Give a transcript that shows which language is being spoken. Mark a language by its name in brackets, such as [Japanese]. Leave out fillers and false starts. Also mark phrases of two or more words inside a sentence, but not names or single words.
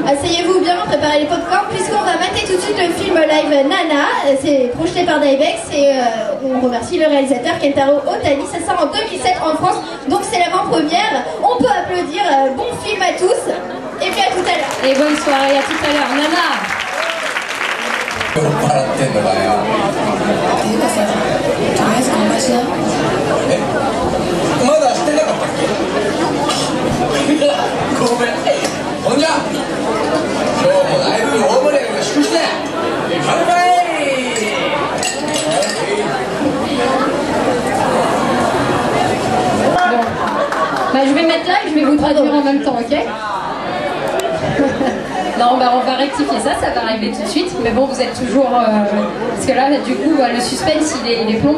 [French] Asseyez-vous bien, préparez les popcorn, puisqu'on va mater tout de suite le film live Nana. C'est projeté par Dybex et on remercie le réalisateur Kentaro Otani. Ça sort en 2007 en France, donc c'est l'avant-première. On peut applaudir. Bon film à tous. Et puis à tout à l'heure. Et bonne soirée, à tout à l'heure. Nana. [Japanese] 酔っ払ってんのかよ。っていうかさ、とりあえず乾杯しな。え、まだしてなかったっけ？ごめん。ほんじゃ、今日もライブに大盛り上がりの祝して乾杯。 [French] Bon. Bah, je vais mettre là et je vais vous traduire en même temps, ok? Non, bah, on va rectifier ça, ça va arriver tout de suite. Mais bon, vous êtes toujours... parce que là, du coup, bah, le suspense, il est plombé.